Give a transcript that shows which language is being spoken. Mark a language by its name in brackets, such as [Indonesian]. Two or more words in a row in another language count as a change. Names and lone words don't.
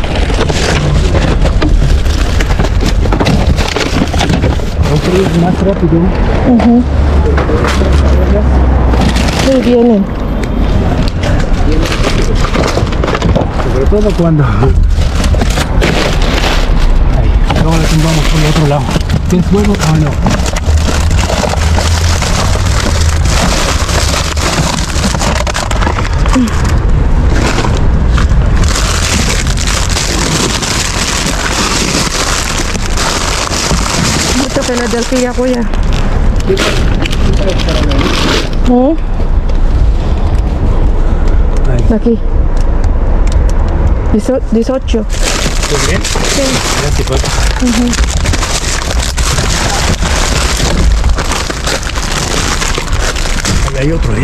[Spanish] Vamos más rápido. Sí, vienen. Sobre todo cuando... Ahí, luego le tumbamos por el otro lado. ¿Tienes huevos o no? [Filipino] Ito, Philadelphia, kuya. [Spanish] Ahí. Aquí. 18. ¿Estás bien? Sí. Gracias, Juan. Ahí hay otro ahí.